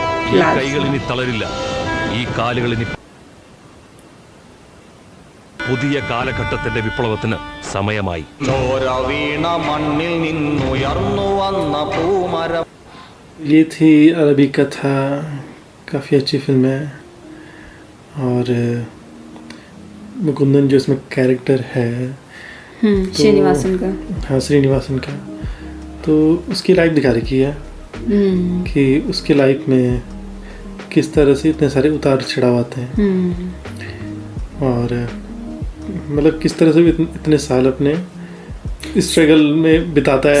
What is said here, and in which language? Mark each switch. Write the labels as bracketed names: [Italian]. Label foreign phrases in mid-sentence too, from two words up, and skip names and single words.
[Malayalam] ഈ കൈകൾ ഇനി തളരില്ല, ഈ കാലുകൾ ഇനി പുതിയ കാലഘട്ടത്തിന്റെ വിപ്ലവത്തിന് സമയമായി. ചോര വീണ മണ്ണിൽ നിന്നുയർന്നു വന്ന പൂമരം. [Hindi] ये थी अरबी कथा, काफ़ी अच्छी फिल्म है। और मुकुंदन जो इसमें कैरेक्टर है, श्रीनिवासन का, हाँ श्रीनिवासन का, तो उसकी लाइफ दिखा रखी है कि उसकी लाइफ में किस तरह से इतने सारे उतार चढ़ाव आते हैं और मतलब किस तरह से इतने साल अपने स्ट्रगल में बिताता है,